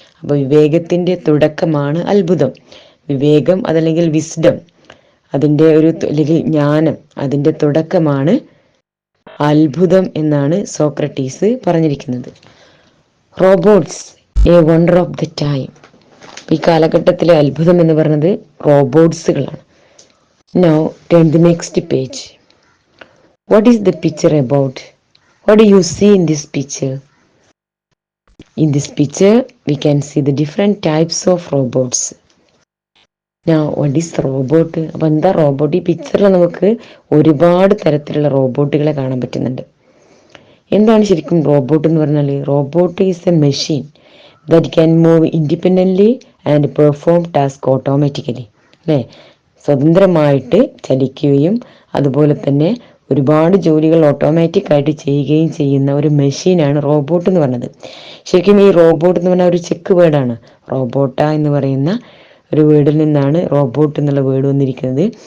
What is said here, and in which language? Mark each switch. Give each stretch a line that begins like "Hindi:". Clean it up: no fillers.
Malayalam: അപ്പോൾ വിവേകത്തിൻ്റെ തുടക്കമാണ് അത്ഭുതം. വിവേകം അതല്ലെങ്കിൽ വിസ്ഡം, അതിൻ്റെ അല്ലെങ്കിൽ ജ്ഞാനം, അതിൻ്റെ തുടക്കമാണ് അത്ഭുതം എന്നാണ് സോക്രട്ടീസ് പറഞ്ഞിരിക്കുന്നത്.
English: Robots a wonder of the time.
Malayalam: ഈ കാലഘട്ടത്തിലെ അത്ഭുതം എന്ന് പറയുന്നത് റോബോട്ട്സുകളാണ്.
English: Now turn the next page. What is the picture about? What do you see in this picture? In this picture we can see the different types of robots. Now what is robot?
Malayalam: അപ്പോൾ എന്താ robot? ഈ പിക്ചറിൽ നമുക്ക് ഒരുപാട് തരത്തിലുള്ള റോബോട്ടുകളെ കാണാൻ പറ്റുന്നുണ്ട്. എന്താണ് ശരിക്കും റോബോട്ട് എന്ന് പറഞ്ഞാൽ?
English: Robot is a machine that can move independently and perform task automatically.
Malayalam: അല്ലേ? സ്വതന്ത്രമായിട്ട് ചലിക്കുകയും അതുപോലെ തന്നെ ഒരുപാട് ജോലികൾ ഓട്ടോമാറ്റിക് ആയിട്ട് ചെയ്യുകയും ചെയ്യുന്ന ഒരു മെഷീനാണ് റോബോട്ട് എന്ന് പറയുന്നത്. ശരിക്കും ഈ റോബോട്ട് എന്ന് പറഞ്ഞാൽ ഒരു ചെക്ക് വേർഡാണ്. റോബോട്ട എന്ന് പറയുന്ന ഒരു വേർഡിൽ നിന്നാണ് റോബോട്ട് എന്നുള്ള വേർഡ് വന്നിരിക്കുന്നത്.